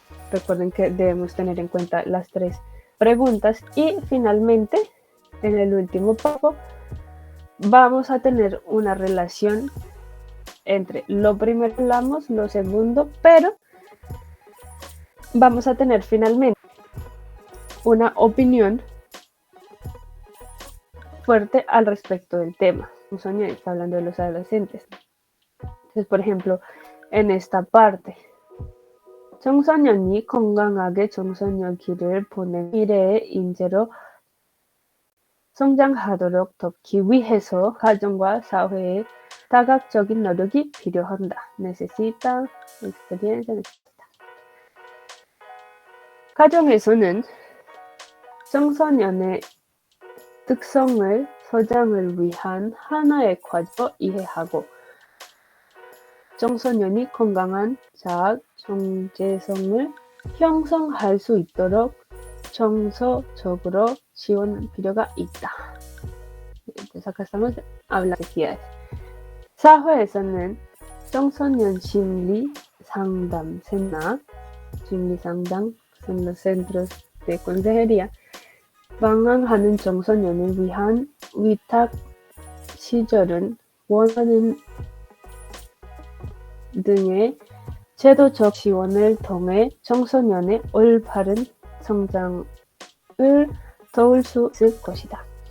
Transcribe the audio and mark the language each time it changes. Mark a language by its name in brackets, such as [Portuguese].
[Spanish] Recuerden que debemos tener en cuenta las 3 preguntas y finalmente, en el último párrafo, vamos a tener una relación entre lo primero que hablamos, lo segundo, pero vamos a tener finalmente una opinión fuerte al respecto del tema. Sonia está hablando de los adolescentes. Entonces, por ejemplo, en esta parte [Korean] 청소년이 건강하게 청소년기를 보낸 미래의 인재로 성장하도록 돕기 위해서 가정과 사회의 다각적인 노력이 필요한다. [Spanish] Necesita experiencia. [Korean] 가정에서는 청소년의 특성을 성장을 위한 하나의 과제로 이해하고 청소년이 건강한 자아 정체성을 형성할 수 있도록 정서적으로 지원할 필요가 있다. [Spanish] Entonces acá estamos hablando de actividades. [Korean] 사회에서는 청소년 심리 상담센터, 심리 상담 [Spanish] son los centros de consejería, [Korean] 방황하는 청소년을 위한 위탁 시설은 원하는 등의 제도적 지원을 통해 청소년의 올바른 성장을 도울 수 있을 것이다.